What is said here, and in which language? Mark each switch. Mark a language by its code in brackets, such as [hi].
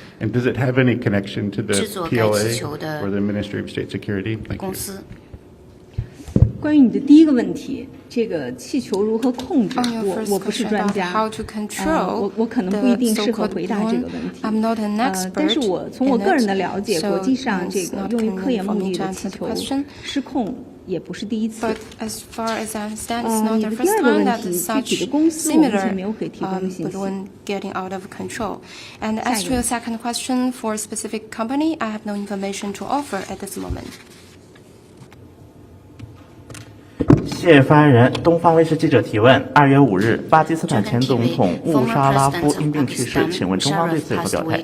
[en] And does it have any connection to the PLA or the Ministry of State Security? Thank you. [zh] 关于你的第一个问题，这个气球如何控制，我不是专家，我可能不一定适合回答这个问题。但是我从我个人的了解，国际上这个用于科研目的的气球失控也不是第一次。你的第二个问题，具体的公司我目前没有可以提供的信息。 [en] Getting out of control. And as to your second question, for a specific company, I have no information to offer at this moment. [zh] 谢谢发言人。东方卫视记者提问：2月5日，巴基斯坦前总统穆沙拉夫因病去世，请问中方对此有何表态？